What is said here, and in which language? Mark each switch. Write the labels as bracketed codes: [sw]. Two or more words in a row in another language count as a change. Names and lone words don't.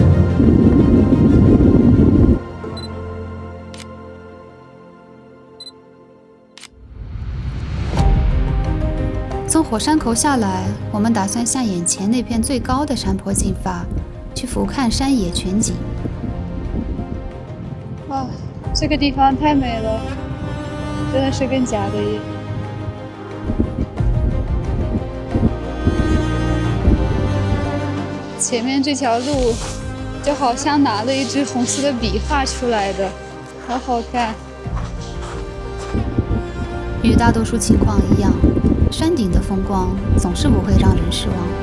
[zh] 從火山口下來，我們打算向眼前那片最高的山坡進發，去俯瞰山野全景。哇，這這個地方太美了，真的是跟假的一樣。前面這條路就好像拿了一支紅色的筆畫出來的，好好看。與大多數情況一樣，山頂的風光總是不會讓人失望。